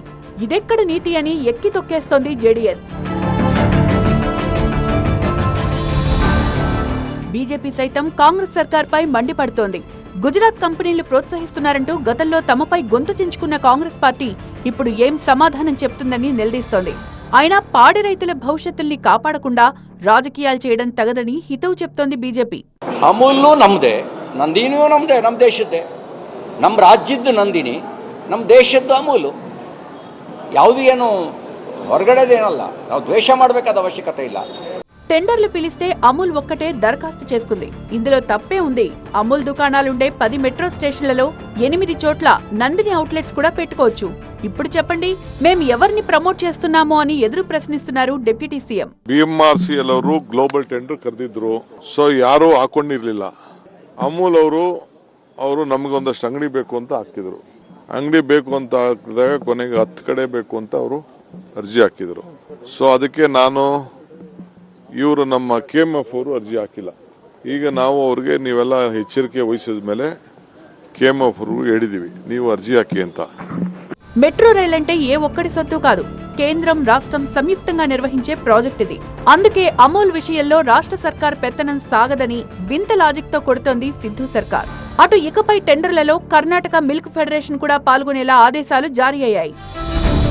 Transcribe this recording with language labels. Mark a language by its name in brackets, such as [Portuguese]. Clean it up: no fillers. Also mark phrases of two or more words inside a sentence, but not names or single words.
[Telugu] ఇదెక్కడ నీతి అని ఎక్కి తొక్కేస్తోంది జేడీఎస్. బీజేపీ సైతం కాంగ్రెస్ సర్కార్పై మండిపడుతోంది. గుజరాత్ కంపెనీలు ప్రోత్సహిస్తున్నారంటూ గతంలో తమపై గొంతు చించుకున్న కాంగ్రెస్ పార్టీ ఇప్పుడు ఏం సమాధానం చెప్తుందని నిలదీస్తోంది. అయినా పాడి రైతుల భవిష్యత్తుల్ని కాపాడకుండా రాజకీయాలు చేయడం తగదని హితవు చెప్తోంది బీజేపీ. [Kannada] ಅಮೂಲ್ನು ನಮ್ಮದೇ, ನಂದಿನಿಯೂ ನಮ್ಮದೇ, ನಮ್ಮ ದೇಶದ್ದೇ, ನಮ್ಮ ರಾಜ್ಯದ್ದು ನಂದಿನಿ, ನಮ್ಮ ದೇಶದ್ದು ಅಮೂಲು. ಯಾವುದು ಏನು ಹೊರಗಡೆದೇನಲ್ಲ, ನಾವು ದ್ವೇಷ ಮಾಡಬೇಕಾದ ಅವಶ್ಯಕತೆ ಇಲ್ಲ. [Telugu] టెండర్లు పిలిస్తే అమూల్ ఒక్కటే దరఖాస్తు చేసుకుంది. ఇందులో తప్పే ఉంది. అమూల్ దుకాణాలుండే 10 [English] metro stations [Telugu] 8 చోట్ల నందిని అవుట్లెట్స్ కూడా పెట్టుకోవచ్చు. ఇప్పుడు చెప్పండి, మేము ఎవరిని ప్రమోట్ చేస్తున్నామో అని ఎదురు ప్రశ్నిస్తున్నారు [English] deputy CM. [Kannada] BMRCL ಅವರು [English] global tender [Kannada] ಕರೆದಿದ್ರು, ಸೊ ಯಾರು ಹಾಕೊಂಡಿರ್ಲಿಲ್ಲ. ಅಮೂಲ್ ಅವರು ನಮಗೊಂದಷ್ಟು ಅಂಗಡಿ ಬೇಕು ಅಂತ ಹಾಕಿದ್ರು. ಅಂಗಡಿ ಬೇಕು ಅಂತ ಹಾಕಿದಾಗ ಕೊನೆಗೆ 10 ಕಡೆ ಬೇಕು ಅಂತ ಅವರು ಅರ್ಜಿ ಹಾಕಿದ್ರು. ಸೊ ಅದಕ್ಕೆ ನಾನು ಇವರು ನಮ್ಮ KMF ಅವರು ಅರ್ಜಿ ಹಾಕಿಲ್ಲ. ಈಗ ನಾವು ಅವ್ರಿಗೆ ನೀವೆಲ್ಲ ಎಚ್ಚರಿಕೆ ವಹಿಸಿದ ಮೇಲೆ KMF ಅವರು ಹೇಳಿದೀವಿ, ನೀವು ಅರ್ಜಿ ಹಾಕಿ ಅಂತ. [English] metro rail [Telugu] అంటే ఏ ఒక్కడి సొత్తు కాదు, కేంద్రం రాష్ట్రం సంయుక్తంగా నిర్వహించే ప్రాజెక్ట్ ఇది. అందుకే అమూల్ విషయంలో రాష్ట్ర సర్కార్ పెత్తనం సాగదని వింత లాజిక్ తో కొడుతోంది సిద్ధు సర్కార్. అటు ఇకపై టెండర్లలో కర్ణాటక మిల్క్ ఫెడరేషన్ కూడా పాల్గొనేలా ఆదేశాలు జారీ అయ్యాయి.